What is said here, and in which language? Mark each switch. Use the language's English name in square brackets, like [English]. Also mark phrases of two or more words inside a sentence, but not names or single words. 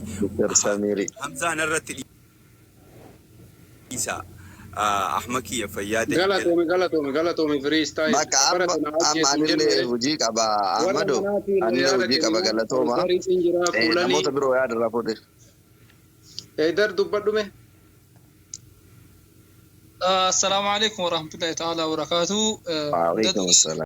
[Oromo] Hamzaan irratti dhiisa. Ahmad kiyya fayyaadahii. Galatoomi freestyle. Bakka amma anillee hojii qaba Ahmado. Anillee hojii qaba galatooma. Namoota biroo yaadarraa fuudhe. Eedar dubbadhume. [Arabic] السلام عليكم ورحمة الله تعالى وبركاته. وعليكم السلام.